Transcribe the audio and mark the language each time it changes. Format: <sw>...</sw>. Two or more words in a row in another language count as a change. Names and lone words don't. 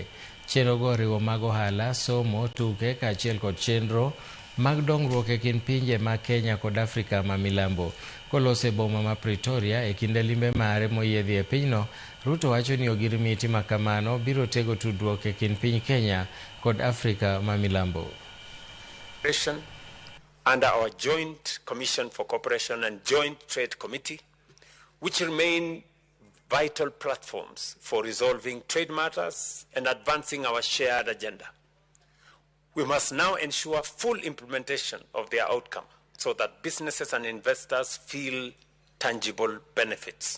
<luo>Chenrogo oriwo mag ohala, somo, tuke kaachiel kod chenro mag dongruok e kind pinje ma Kenya kod Afrika ma Milambo. Kolose boma ma Pretoria e kinde limbe mare moyiedhi e pinyno, Ruto wacho ni ogirimiti ma kamano biro tego tudruok e kind piny Kenya kod Afrika ma Milambo.</luo> <en>Under our Joint Commission for Cooperation and Joint Trade Committee, which remain vital platforms for resolving trade matters and advancing our shared agenda. We must now ensure full implementation of their outcome so that businesses and investors feel tangible benefits.</en>